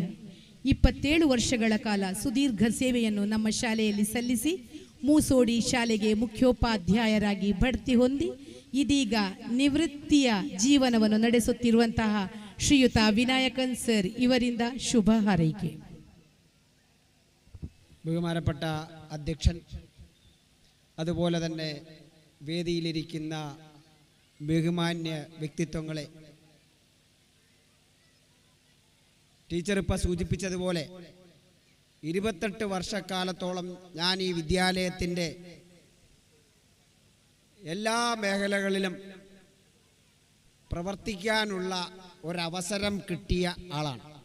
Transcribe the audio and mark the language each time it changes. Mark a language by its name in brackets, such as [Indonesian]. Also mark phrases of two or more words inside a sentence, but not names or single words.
[Kannada] 27 ವರ್ಷಗಳ ಕಾಲ ಸುದೀರ್ಘ ಸೇವೆಯನ್ನು ನಮ್ಮ ಶಾಲೆಯಲ್ಲಿ ಸಲ್ಲಿಸಿ ಮೂಸೋಡಿ ಶಾಲೆಗೆ ಮುಖ್ಯೋಪಾಧ್ಯಾಯರಾಗಿ ಬಡ್ತಿ ಹೊಂದಿ ಇದೀಗ ನಿವೃತ್ತಿಯ ಜೀವನವನ್ನು ನಡೆಸುತ್ತಿರುವಂತಹ ಶ್ರೀಯುತ ವಿನಾಯಕನ್ ಸರ್ ಇವರಿಂದ ಶುಭ ಹಾರೈಕೆ. [Malayalam] ബഹുമാനപ്പെട്ട അധ്യക്ഷൻ, അതുപോലെ തന്നെ വേദിയിലിരിക്കുന്ന ബഹുമാന്യ വ്യക്തിത്വങ്ങളെ, ടീച്ചർ ഇപ്പം സൂചിപ്പിച്ചതുപോലെ 28 വർഷക്കാലത്തോളം ഞാൻ ഈ വിദ്യാലയത്തിൻ്റെ എല്ലാ മേഖലകളിലും പ്രവർത്തിക്കാനുള്ള ഒരവസരം കിട്ടിയ ആളാണ്.